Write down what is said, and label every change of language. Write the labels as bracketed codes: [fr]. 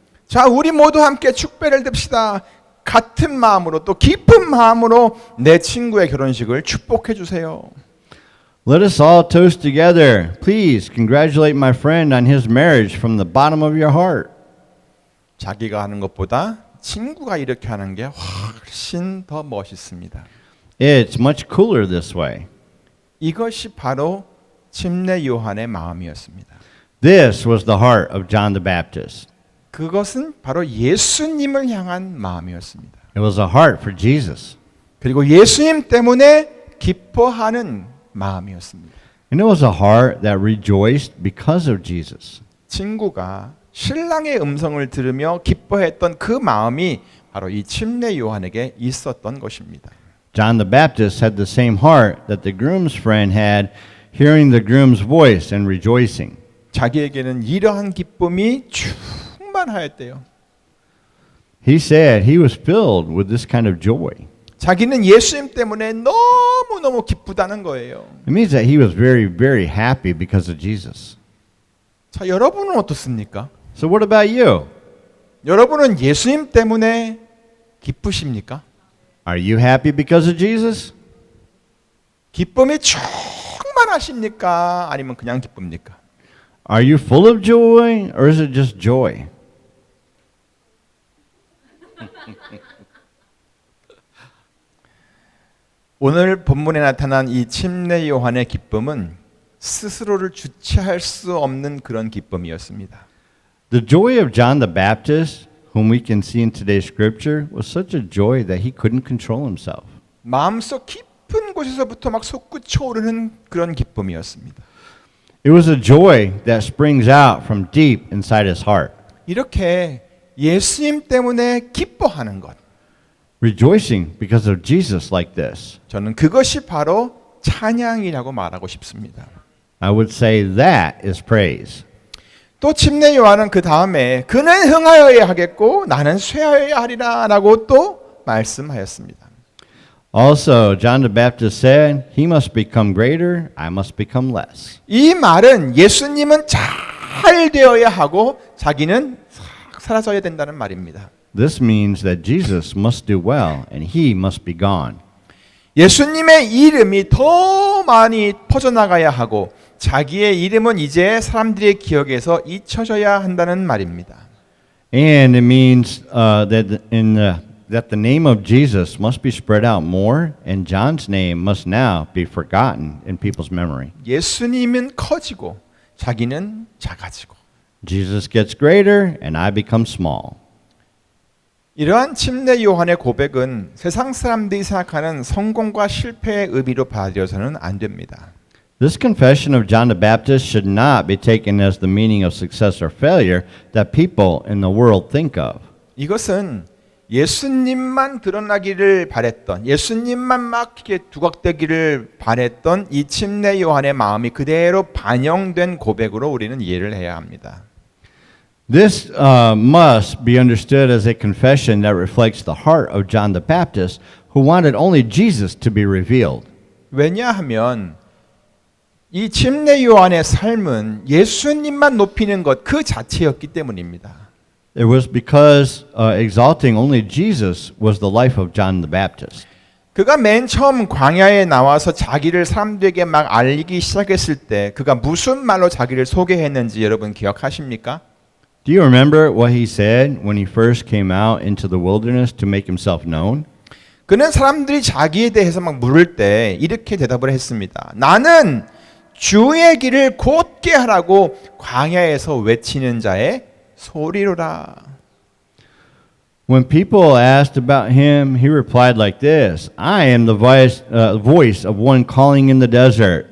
[ko] 자, 우리 모두 함께 축배를 듭시다. 같은 마음으로 또 깊은 마음으로 내 친구의 결혼식을 축복해 주세요. [en] Let us all toast together. Please congratulate my friend on his marriage from the bottom of your heart. [ko] 자기가 하는 것보다 친구가 이렇게 하는 게 훨씬 더 멋있습니다. [en] It's much cooler this way. [ko] 이것이 바로 침례 요한의 마음이었습니다. [en] This was the heart of John the Baptist. [ko] 그것은 바로 예수님을 향한 마음이었습니다. [en] It was a heart for Jesus. [ko] 그리고 예수님 때문에 기뻐하는 마음이었습니다. [en] And it was a heart that rejoiced because of Jesus. [ko] 친구가 신랑의 음성을 들으며 기뻐했던 그 마음이 바로 이 침례 요한에게 있었던 것입니다. [en] John the Baptist had the same heart that the groom's friend had, hearing the groom's voice and rejoicing. [ko] 자기에게는 이러한 기쁨이 충만하였대요. [en] He said he was filled with this kind of joy. [ko] 자기는 예수님 때문에 너무너무 기쁘다는 거예요. [en] It means that he was very, very happy because of Jesus. [ko] 자, 여러분은 어떻습니까? [en] So what about you? [ko] 여러분은 예수님 때문에 기쁘십니까? [en] Are you happy because of Jesus? [ko] 기쁨이 충만하십니까? 아니면 그냥 기쁩니까? [en] Are you full of joy or is it just joy? [ko] 오늘 본문에 나타난 이 침례 요한의 기쁨은 스스로를 주체할 수 없는 그런 기쁨이었습니다. [en] The joy of John the Baptist whom we can see in today's scripture, was such a joy that he couldn't control himself. [ko] 마음속 깊은 곳에서부터 막 솟구쳐 오르는 그런 기쁨이었습니다. [en] It was a joy that springs out from deep inside his heart, [ko] 이렇게 예수님 때문에 기뻐하는 것. [en] rejoicing because of Jesus like this. [ko] 저는 그것이 바로 찬양이라고 말하고 싶습니다. [en] I would say that is praise. [ko] 또 침례 요한은 그 다음에 그는 흥하여야 하겠고 나는 쇠하여야 하리라라고 또 말씀하였습니다. [en] Also, John the Baptist said, he must become greater, I must become less. [ko] 이 말은 예수님은 잘 되어야 하고 자기는 싹 사라져야 된다는 말입니다. [en] This means that Jesus must do well and he must be gone. [ko] 예수님의 이름이 더 많이 퍼져나가야 하고 자기의 이름은 이제 사람들의 기억에서 잊혀져야 한다는 말입니다. [en] And it means that the name of Jesus must be spread out more and John's name must now be forgotten in people's memory. [ko] 예수님은 커지고 자기는 작아지고 [en] Jesus gets greater and I become small. [ko] 이러한 침례 요한의 고백은 세상 사람들이 생각하는 성공과 실패의 의미로 받아들여서는 안 됩니다. [en] This confession of John the Baptist should not be taken as the meaning of success or failure that people in the world think of. [ko] 이것은 예수님만 드러나기를 바랬던 예수님만 막 이렇게 두각되기를 바랬던 이 침례 요한의 마음이 그대로 반영된 고백으로 우리는 이해를 해야 합니다. [en] This must be understood as a confession that reflects the heart of John the Baptist, who wanted only Jesus to be revealed. [ko] 왜냐하면 이 침례 요한의 삶은 예수님만 높이는 것 그 자체였기 때문입니다. [en] It was because exalting only Jesus was the life of John the Baptist. [ko] 그가 맨 처음 광야에 나와서 자기를 사람들에게 막 알리기 시작했을 때 그가 무슨 말로 자기를 소개했는지 여러분 기억하십니까? [en] Do you remember what he said when he first came out into the wilderness to make himself known? [ko] 그는 사람들이 자기에 대해서 막 물을 때 이렇게 대답을 했습니다. 나는 주의 길을 곧게 하라고 광야에서 외치는 자의 소리로라. [en] When people asked about him, he replied like this, I am the voice of one calling in the desert.